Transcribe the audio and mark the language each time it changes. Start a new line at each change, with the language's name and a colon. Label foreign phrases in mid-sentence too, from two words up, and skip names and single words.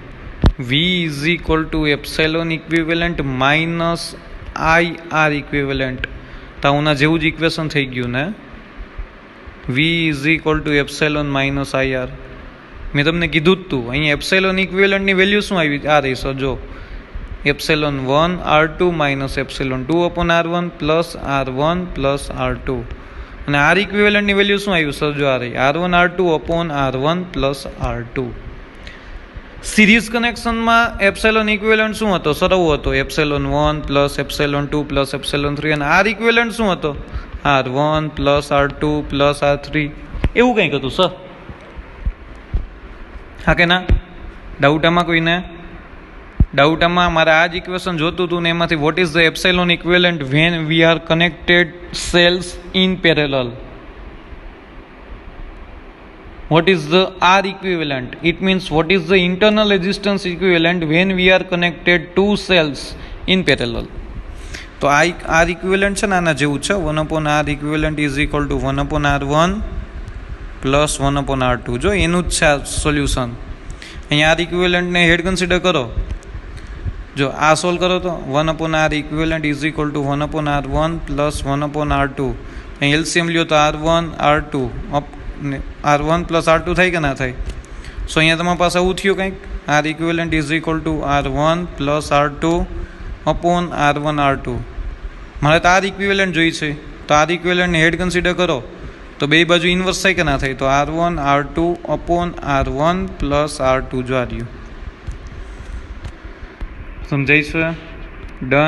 English: V = epsilon equivalent - I R equivalent.
Gujarati: તો આના જેવું જ ઇક્વેશન થઈ ગયું ને? V = એપ્સિલોન - IR. મેં તમને કીધું જ તું અહીંયા
English: epsilon equivalentની
Gujarati: વેલ્યુ શું આવી? આ રહી સર જો ε1R2 - ε2/R1 + R1 + R2. અને R ઇક્વિવેલન્ટની વેલ્યુ શું આવ્યું સર? જો આ રહી R1R2/R1 + R2.
English: series connectionમાં epsilon equivalent
Gujarati: શું હતો? સરવું હતો,
English: epsilon 1 plus epsilon 2 plus epsilon 3.
Gujarati: અને
English: R equivalent
Gujarati: શું હતો?
English: R1 plus R2 plus R3.
Gujarati: એવું કંઈક હતું સર. હા કે ના? ડાઉટ આમાં કોઈને? ડાઉટ આમાં? મારે આ જ ઇક્વેશન જોતું હતું ને એમાંથી
English: what is the epsilon equivalent when we are connected cells in parallel? What is the R equivalent? It means what is the internal resistance equivalent when we are connected two cells in parallel?
Gujarati: તો આ
English: R equivalent
Gujarati: છે ને આના જેવું છે.
English: 1/R equivalent is equal to 1/R1 plus 1/R2.
Gujarati: જો એનું જ છે આ સોલ્યુશન. અહીંયા
English: R equivalent
Gujarati: ને
English: head consider
Gujarati: કરો. જો આ સોલ્વ કરો તો
English: 1/R equivalent is equal to 1/R1 plus 1/R2.
Gujarati: અહીં LCM લ્યો તો R1 R2 R1 પ્લસ R2 થાય કે ના થાય? સો અહીંયા તમારી પાસે આવું થયું કંઈક.
English: R equivalent is equal to R1 plus R2 upon R1 R2.
Gujarati: મારે તો
English: R equivalent
Gujarati: જોઈ છે, તો
English: R equivalent
Gujarati: ને
English: head consider
Gujarati: કરો તો બે બાજુ ઇન્વર્સ થાય કે ના થાય? તો
English: R1 R2 upon R1 plus R2.
Gujarati: જો આ રહ્યું. સમજાય છે? ડન.